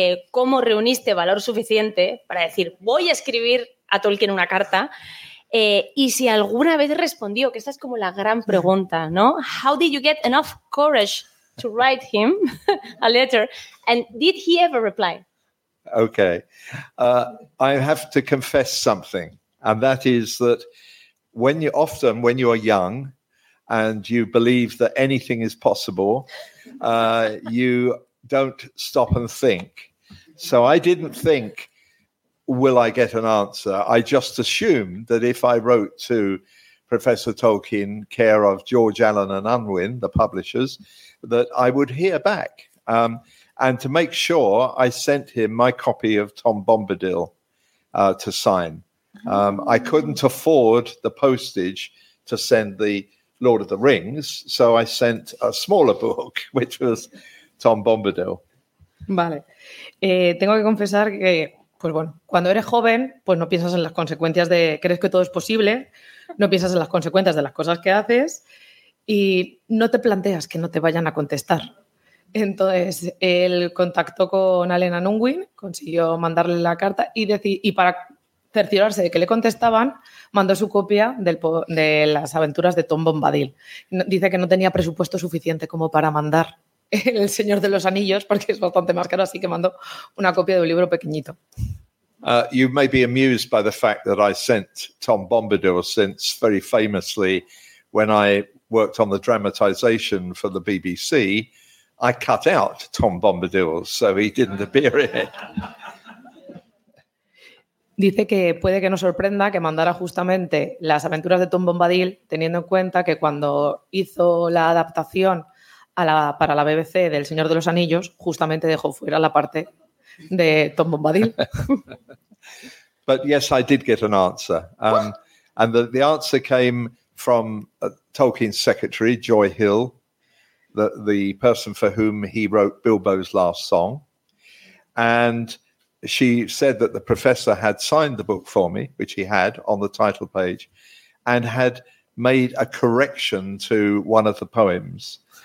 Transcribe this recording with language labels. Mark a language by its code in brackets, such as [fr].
[es] ¿cómo reuniste valor suficiente para decir voy a escribir a Tolkien una carta? Y si alguna vez respondió, que esta es como la gran pregunta, ¿no? [en] How did you get enough courage to write him a letter? And did he ever reply? Okay. I have to confess something, and that is that when you are young and you believe that anything is possible, you don't stop and think. So I didn't think, will I get an answer? I just assumed that if I wrote to Professor Tolkien, care of George Allen and Unwin, the publishers, that I would hear back. And to make sure, I sent him my copy of Tom Bombadil to sign. I couldn't afford the postage to send the Lord of the Rings, so I sent a smaller book, which was Tom Bombadil. [es] Vale. Tengo que confesar que, pues bueno, cuando eres joven, pues no piensas en las consecuencias de... Crees que todo es posible, no piensas en las consecuencias de las cosas que haces y no te planteas que no te vayan a contestar. Entonces, él contactó con Allen & Unwin, consiguió mandarle la carta y para cerciorarse de que le contestaban, mandó su copia de las aventuras de Tom Bombadil. Dice que no tenía presupuesto suficiente como para mandar El Señor de los Anillos, porque es bastante más caro, así que mandó una copia de un libro pequeñito. [en] You may be amused by the fact that I sent Tom Bombadil, since very famously, when I worked on the dramatization for the BBC, I cut out Tom Bombadil, so he didn't appear in it. [es] Dice que puede que nos sorprenda que mandara justamente las aventuras de Tom Bombadil, teniendo en cuenta que cuando hizo la adaptación para la BBC del Señor de los Anillos, justamente dejó fuera la parte de Tom Bombadil. [en] But yes, I did get an answer. And the answer came from Tolkien's secretary, Joy Hill, the person for whom he wrote Bilbo's Last Song. And she said that the professor had signed the book for me, which he had, on the title page, and had made a correction to one of the poems.